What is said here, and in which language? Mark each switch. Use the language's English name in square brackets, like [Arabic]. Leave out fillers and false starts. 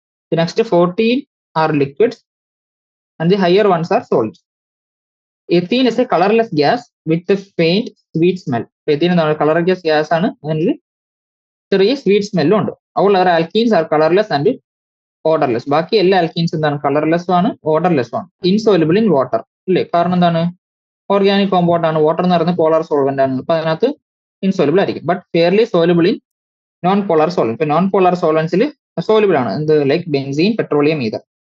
[English] The next 14 are liquids and the higher ones are solids. Ethene is a colorless gas with a faint sweet smell. [Malayalam] Ethene എന്താണ് colourless gas ആണ്, അതിൽ ചെറിയ sweet സ്മെല്ലും ഉണ്ട്. [English] all other alkenes are colorless and odorless. [Malayalam] ബാക്കി എല്ലാ alkenes എന്താണ് കളർലെസ്സും ആണ് ഓർഡർലെസ്സും ആണ്. ഇൻസോലുബിൾ ഇൻ വാട്ടർ അല്ലേ, കാരണം എന്താണ് ഓർഗാനിക് കോമ്പൗണ്ട് ആണ്, വാട്ടർ എന്ന് പറയുന്നത് പോളാർ സോൾവെന്റ് ആണ്, അപ്പൊ അതിനകത്ത് ഇൻസോലുബിൾ ആയിരിക്കും. [English] But fairly soluble in non polar solvent. [Malayalam] ഇപ്പൊ നോൺ പോളാർ സോൾവെന്റ്സിൽ സോലുബിൾ ആണ്, എന്ത് ലൈക്ക് ബെൻസീൻ, പെട്രോളിയം, ഈതർ.